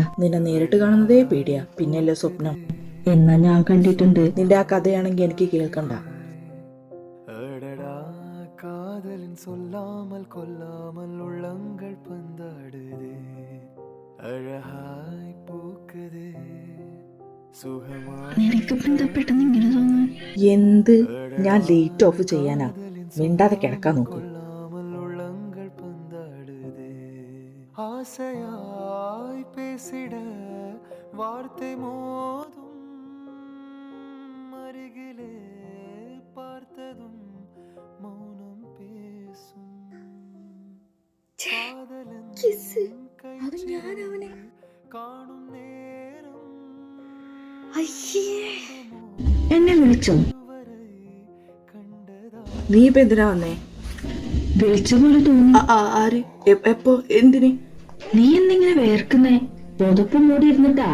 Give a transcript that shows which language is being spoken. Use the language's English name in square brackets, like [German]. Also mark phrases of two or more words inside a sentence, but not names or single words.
[Malayalam] നിന്നെ നേരിട്ട് കാണുന്നതേ പേടിയാ, പിന്നെയല്ലേ സ്വപ്നം. എന്നാ ഞാൻ കണ്ടിട്ടുണ്ട്. നിന്റെ ആ കഥയാണെങ്കിൽ എനിക്ക് കേൾക്കണ്ട. [Tamil] காதலின் சொல்லாமல் கொல்லாமல் உள்ளங்கள் பந்தாடுதே அழகாய் பூக்குதே സുഖമായി. [Malayalam] നിനക്കിപ്പോ എന്താ പെട്ടെന്ന് ഇങ്ങനെ തോന്നുന്നു? എന്ത്? ഞാൻ [English] light off [Malayalam] ചെയ്യാനാ. മിണ്ടാതെ കിടക്കാൻ നോക്കൂ. [Tamil] உள்ளங்கள் பந்தாடுதே ஆசையாய் பேசிட வார்த்தை மோதும் அருகிலே பார்த்ததும் மௌனம் பேசும் காதலன் காணும் நேரம் [Malayalam] എന്നെ വിളിച്ചോ? നീ ഇപ്പൊ എന്തിനാ വന്നേ? വിളിച്ച പോലെ തോന്നി. ആര്? എപ്പോ? എന്തിന്? നീ എന്തെങ്ങനെ വേർക്കുന്നേ? പുതപ്പ് മൂടി ഇരുന്നിട്ടാ?